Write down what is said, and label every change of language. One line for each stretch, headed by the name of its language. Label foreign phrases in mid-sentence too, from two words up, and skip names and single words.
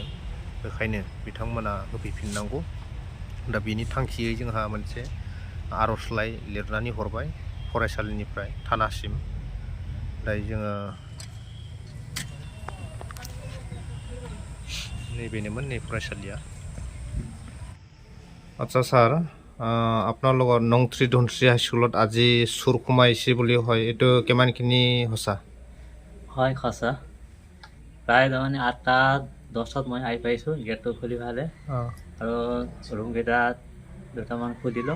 Bodo: बेखायनो बिथांमोना होफैफिननांगौ। दा बिनि थांखियै जोंहा मोनसे आर'जलाइ लिरनानै हरबाय फरायसालिनिफ्राय थानासिम। दायो जोङो नैबेनोमोन नै फरायसालिया।
Assamese: আচ্ছা ছাৰ, আপোনাৰ লগত নংথ্ৰী ধনশ্ৰী হাইস্কুলত আজি চুৰ সোমাইছে বুলি হয়, এইটো কিমানখিনি সঁচা? হয় সঁচা। প্ৰায় তাৰমানে 8টা-10টাত মই আহি পাইছোঁ গেটটো খুলি ফালে আৰু ৰুমকেইটাত দুটামান খুলিলোঁ।